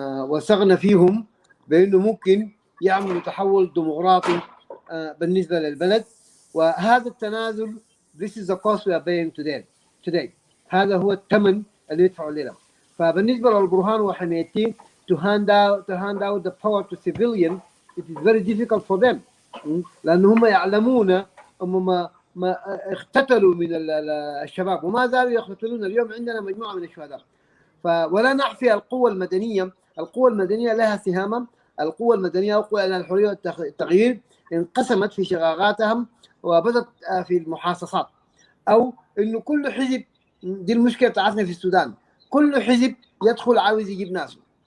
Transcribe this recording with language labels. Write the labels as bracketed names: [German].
[Arabic] وثقنا فيهم بأنه ممكن يعملوا تحول ديمقراطي بالنسبة للبلد. وهذا التنازل, [English] this is the cost we are paying today. [Arabic] هذا هو الثمن اللي يدفعوا لنا. فبالنسبة للبرهان وحميتي [English] to hand out the power to civilian, it is very difficult for them. [Arabic] لأن هم يعلمون ما اقتتلوا من الشباب وما زالوا يقتلون. اليوم عندنا مجموعة من الشهداء. ولا نحفي القوى المدنية. القوى المدنية لها سهامة. القوى المدنية وقوى الحرية والتغيير انقسمت في شقاقاتهم وبدت في المحاصصات، أو إنه كل حزب، دي المشكلة بتاعتنا في السودان، كل حزب يدخل عاوز يجيب ناسه.